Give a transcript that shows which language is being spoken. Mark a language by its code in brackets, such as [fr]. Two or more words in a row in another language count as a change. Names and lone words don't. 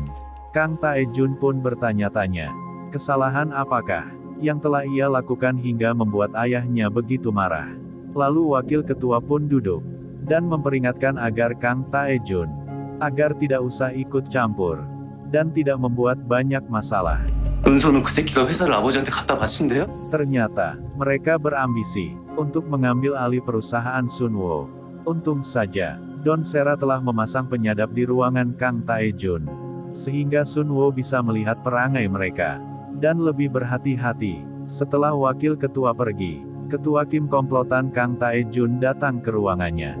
[id] Kang Taejun pun bertanya-tanya, kesalahan apakah yang telah ia lakukan hingga membuat ayahnya begitu marah. Lalu wakil ketua pun duduk dan memperingatkan agar Kang Taejun agar tidak usah ikut campur dan tidak membuat banyak masalah. [ko] 은서는 그 새끼가 회사를 아버지한테 갖다 바친대요? [id] Ternyata, mereka berambisi untuk mengambil alih perusahaan Sunwo. Untung saja, Don Sera telah memasang penyadap di ruangan Kang Taejun, sehingga Sunwo bisa melihat perangai mereka, dan lebih berhati-hati. Setelah wakil ketua pergi, ketua Kim komplotan Kang Taejun datang ke ruangannya.